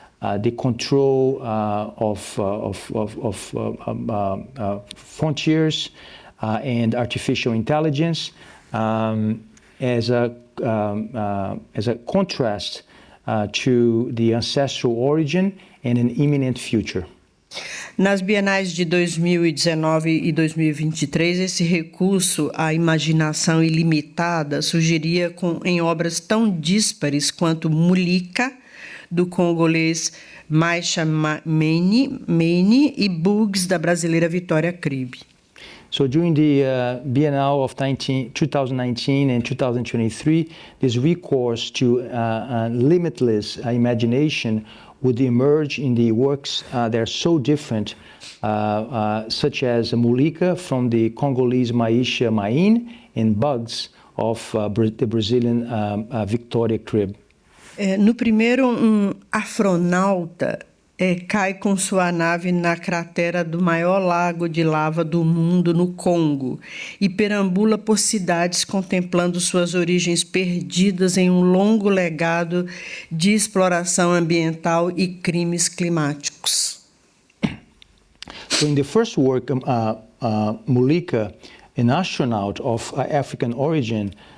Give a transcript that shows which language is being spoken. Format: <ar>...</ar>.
<en>the control of frontiers and artificial intelligence as a contrast to the ancestral origin and an imminent future.</en> <pt>Nas bienais de 2019 e 2023, esse recurso à imaginação ilimitada surgiria em obras tão díspares quanto Mulika, do congolês Maisha Mene, e Bugs, da brasileira Vitória Kribe.</pt> <en>So during the Biennale of 2019 and 2023, this recourse to limitless imagination would emerge in the works that are so different, such as Mulika from the Congolese Maisha Mene and Bugs of the Brazilian Victoria Kribe.</en> <pt>No primeiro, afronauta cai com sua nave na cratera do maior lago de lava do mundo, no Congo, e perambula por cidades contemplando suas origens perdidas em um longo legado de exploração ambiental e crimes climáticos.</pt> <en>So in the first work, Mulika, an astronaut of African origin,</en>